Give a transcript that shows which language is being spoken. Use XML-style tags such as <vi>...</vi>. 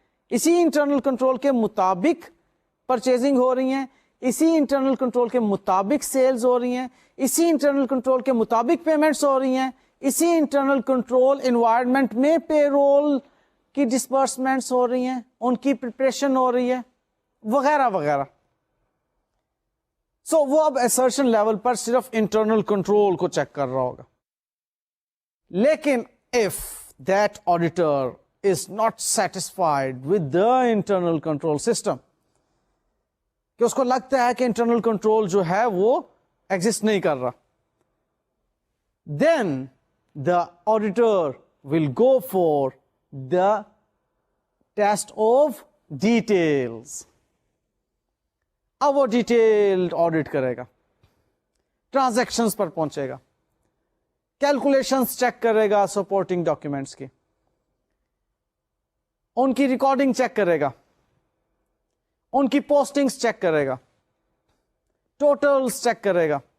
<ur>اسی internal control کے مطابق پرچیزنگ ہو رہی ہیں, اسی انٹرنل کنٹرول کے مطابق سیلز ہو رہی ہیں, اسی انٹرنل کنٹرول کے مطابق پیمنٹس ہو رہی ہیں, اسی انٹرنل کنٹرول انوائرمنٹ میں پے رول کی ڈسبرسمنٹس ہو رہی ہیں, ان کی پریپریشن ہو رہی ہے, وغیرہ وغیرہ. سو وہ اب اسرشن لیول پر صرف انٹرنل کنٹرول کو چیک کر رہا ہوگا. لیکن</ur> <en>if that auditor is not satisfied with the internal control system,</en> <ur>کہ اس کو لگتا ہے کہ انٹرنل کنٹرول جو ہے وہ ایگزسٹ نہیں کر رہا,</ur> <en>then the auditor will go for the test of details.</en> <ur>اب وہ ڈیٹیلڈ آڈٹ کرے گا, ٹرانزیکشنز پر پہنچے گا, کیلکولیشنز چیک کرے گا سپورٹنگ ڈاکیومینٹس کی, ان کی ریکارڈنگ چیک کرے گا, ان کی پوسٹنگز چیک کرے گا, ٹوٹلز چیک کرے گا.</ur>